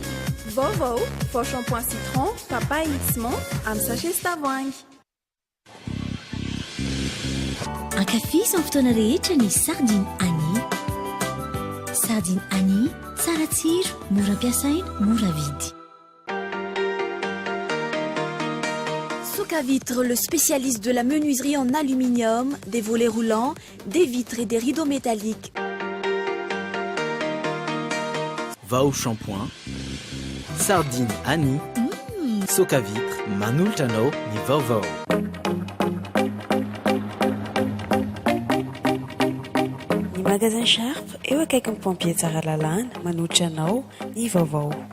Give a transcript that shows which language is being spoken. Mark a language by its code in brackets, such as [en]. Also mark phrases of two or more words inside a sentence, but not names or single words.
[mg] Vaovao vao [fr] shampoing citron papaye [mg] sy menthe amin'ny sachet sy tavoahangy. Ankafisa amin'ny fotoana rehetra ny sardine Annie. Sardine Annie, tsara tsiro, mora ampiasaina, mora vidy. [fr] Soka Vitre, le spécialiste de la menuiserie en aluminium, des volets roulants, des vitres et des rideaux métalliques. [mg] Vaovao shampoing, sardine Annie, Soka Vitre, manolatra anao ny vaovao. Ny magasin Sharp eo akaiky ny pompier tsara lalàna manolotra anao ny vaovao.